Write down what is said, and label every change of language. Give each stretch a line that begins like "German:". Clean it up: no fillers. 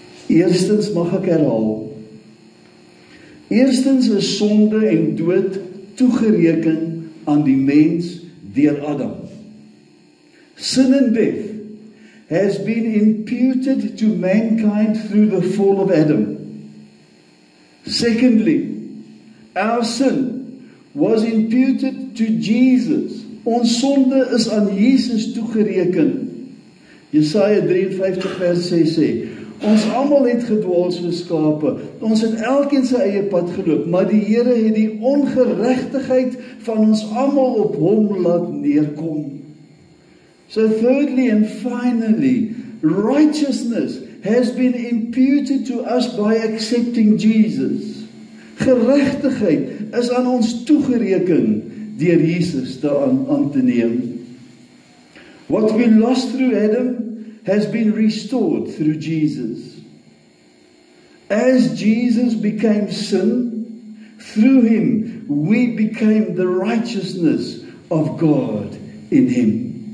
Afrikaans: Eerstens mag ek herhaal. Eerstens is sonde en dood toegereken aan die mens deur Adam.
English: Sin and death has been imputed to mankind through the fall of Adam. Secondly, our sin was imputed to Jesus
Afrikaans: Ons sonde is aan Jesus toegereken. Jesaja 53 vers 6 sê, ons almal het gedwaal soos skape, ons het elkeen sy eie pad geloop, maar die Here het die ongeregtigheid van ons almal op hom laat neerkom.
English: So thirdly and finally, righteousness has been imputed to us by accepting Jesus.
Afrikaans: Geregtigheid is aan ons toegereken deur Jesus aan te neem.
English: What we lost through Adam has been restored through Jesus. As Jesus became sin, through him we became the righteousness of God in him.